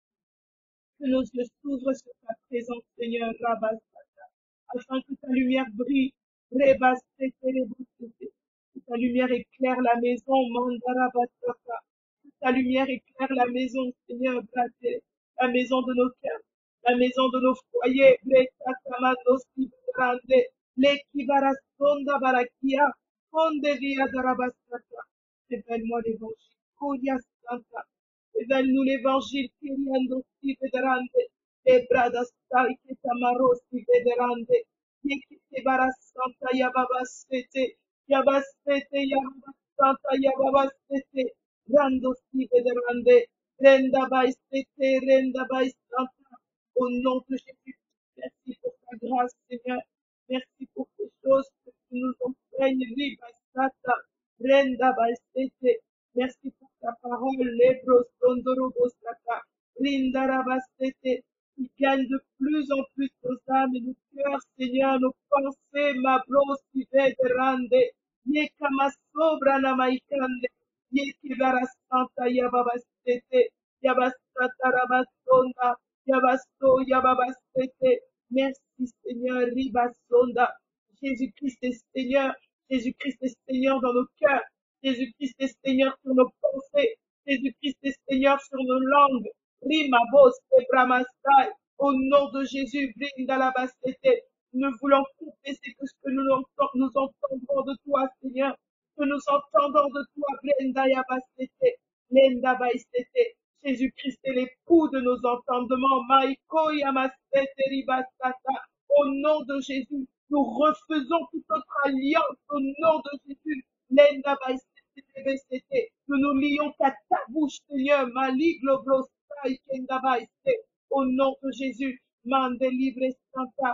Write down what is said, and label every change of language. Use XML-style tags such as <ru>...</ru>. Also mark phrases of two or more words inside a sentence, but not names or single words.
<fr>que nos yeux s'ouvrent sur ta présence, Seigneur, Rabastata, afin que ta lumière brille, Rebastete, Bostete, que ta lumière éclaire la maison, Mandarabastata, que ta lumière éclaire la maison, Seigneur, Brate, la maison de nos cœurs, la maison de nos foyers, Brekatamanosti, Brande, Lekibarastonda Barakia, Onde via Darabastata. Révèle-moi l'évangile. Kodia Santa. Révèle-nous l'évangile. Kiriando si vederande. Ebrada stai che tamarosi vederande. Yekite barasanta yababastete. Yabastete yababastanta yababastete. Rando si vederande. Renda baistete. Renda baistanta. Au nom de Jésus. Merci pour ta grâce, Seigneur. Merci pour ces choses que tu nous enseignes, Ribastata, Brenda Baistete. Merci pour ta parole, Lebros Sondorobostata, Rinda Rabastete, qui gagne de plus en plus nos âmes et nos cœurs, Seigneur, nos pensées, ma bros, qui de rande, Yekama Sobra Namaikande, Yekibara Santa Yababastete, Yabastata Rabastonda, Yabasto Yababastete. Merci Seigneur, Ribasonda. Jésus-Christ est Seigneur. Jésus-Christ est Seigneur dans nos cœurs. Jésus-Christ est Seigneur sur nos pensées. Jésus-Christ est Seigneur sur nos langues. Rimabos et Bramastai. Au nom de Jésus, Brindalabastete. Nous voulons confesser que ce que nous entendons de toi, Seigneur. Que nous entendons de toi, Brindayabastete. Lendabaistete. Jésus-Christ est l'époux de nos entendements. Maïko Yamasete Ribasata. Au nom de Jésus, nous refaisons toute notre alliance au nom de Jésus. Lenda Baïsete Rebesete. Nous nous lions qu'à ta bouche, Seigneur. Maliglo Blosai Kenda Baïsete. Au nom de Jésus. Mande libre Santa.</fr>